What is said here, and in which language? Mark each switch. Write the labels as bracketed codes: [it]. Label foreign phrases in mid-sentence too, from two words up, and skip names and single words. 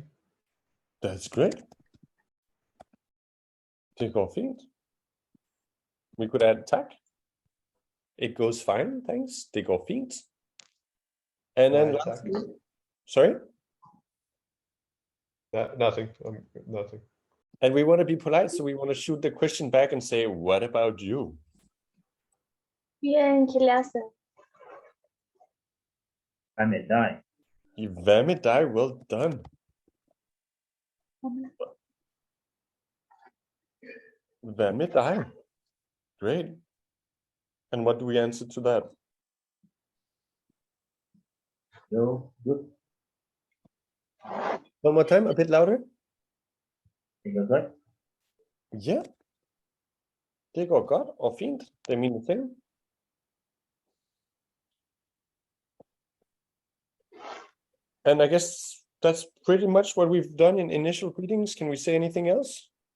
[en] That's great. [da] Det går fint. [en] We could add tak. It goes fine, thanks. [da] Det går fint. [en] And then lastly, sorry? Nothing. Nothing. And we want to be polite, so we want to shoot the question back and say, what about you? [da] Vi er en klasse. Hvad med dig? Hvad med dig? [en] Well done. [da] Hvad med dig? [en] Great. And what do we answer to that? Jo, good. One more time, a bit louder. [da] Det går godt. Yeah. Det går godt og fint. Det er mine ting. [en] And I guess that's pretty much what we've done in initial greetings. Can we say anything else?